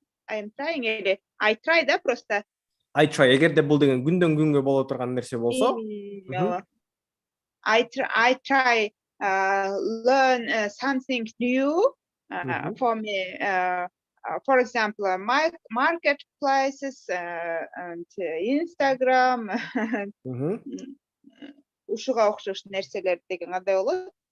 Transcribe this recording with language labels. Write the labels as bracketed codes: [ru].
[en] I try that просто. I try. [ky] Эгерде бул деген күндөн күнгө боло турган нерсе болсо, [en] I try learn something new for me. For example, my marketplaces and Instagram. [ky] Ушуга окшош нерселер деген кандай болот?